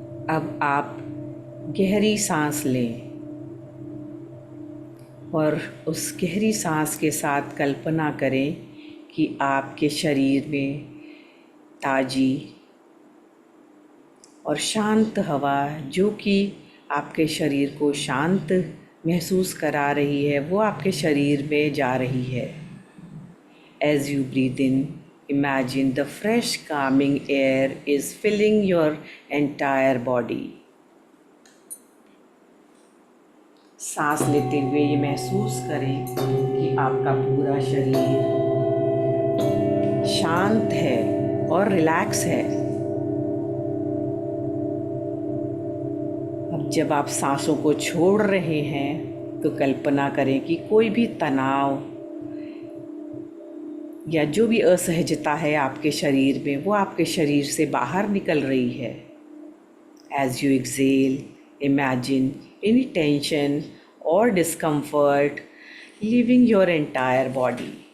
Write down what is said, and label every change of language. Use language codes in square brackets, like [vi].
[hi] अब आप गहरी सांस लें और उस गहरी सांस के साथ कल्पना करें कि आपके शरीर में ताज़ी और शांत हवा, जो कि आपके शरीर को शांत महसूस करा रही है, वो आपके शरीर में जा रही है। [en] As you breathe in, imagine the fresh calming air is filling your entire body. [hi] सांस लेते हुए ये महसूस करें कि आपका पूरा शरीर शांत है और रिलैक्स है। अब जब आप सांसों को छोड़ रहे हैं तो कल्पना करें कि कोई भी तनाव या जो भी असहजता है आपके शरीर में, वो आपके शरीर से बाहर निकल रही है। [en] As you exhale, imagine any tension or discomfort leaving your entire body.